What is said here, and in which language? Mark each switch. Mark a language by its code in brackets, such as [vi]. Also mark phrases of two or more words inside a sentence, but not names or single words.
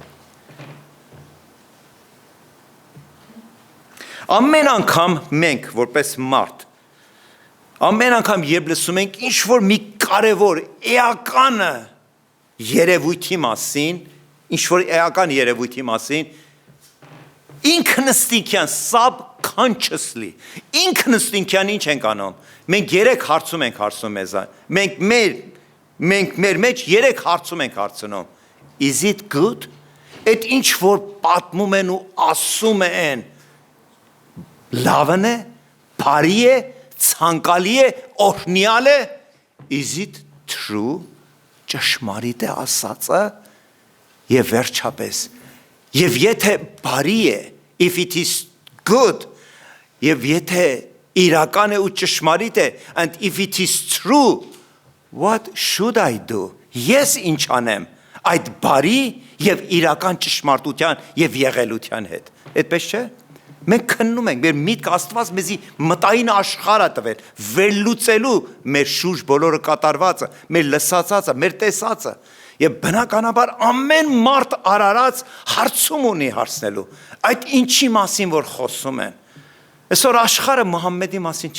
[hy] Ամեն անգամ մենք որպես մարդ, ամեն անգամ երբ լսում ենք ինչ որ մի կարևոր էական երևույթի մասին, ինչ որ էական երևույթի մասին, ինքնըստինքյան subconsciously, ինքնըստինքյան ինչ ենք անում, մենք երեք հարցում ենք հարցում մեզ, մենք մեր մեջ երեք հարցում ենք հարցնում, [en] is it good? [hy] Այդ ինչ որ պատմում են ու ասում են, լավն է, բարի է, ցանկալի է, օրհնյալ է, [en] is it true? [hy] Ճշմարիտ է ասածը եւ վերջապես եւ եթե բարի է, [en] if it is good, [hy] եւ եթե իրական է ու ճշմարիտ է, [en] and if it is true, what should I do? [hy] Ես ինչ անեմ այդ բարի եւ իրական ճշմարտության եւ եղելության հետ։ Այդպես չէ։ Մենք քննում ենք, մեր միտքը Աստված մեզի մտային աշխարհ է տվել, վերլուծելու մեր շուրջ բոլորը կատարվածը, մեր լսածածը, մեր տեսածը։ Եվ բնականաբար ամեն մարդ արարած հարցում ունի հարցնելու։ Այդ ինչի մասին որ խոսում են։ Այսօր աշխարհը Մուհամմեդի մասին